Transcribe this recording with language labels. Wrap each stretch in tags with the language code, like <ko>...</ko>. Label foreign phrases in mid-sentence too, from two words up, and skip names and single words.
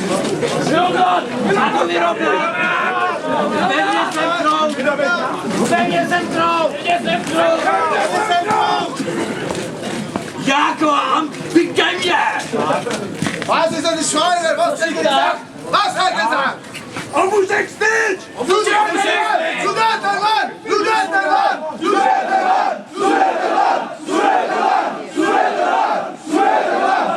<cs>Ano, vyrovnat! Pevně semknout! Pevně semknout! Pevně semknout! Jak vám? Vy ke mně!</cs> <de>Was ist denn die Schweine? Was hat er gesagt? Was hat er gesagt?</de> <cs>Obušek styč!</cs> <de>Sudetenland! Sudetenland! Sudetenland! Sudetenland! Sudetenland! Sudetenland! Sudetenland!</de>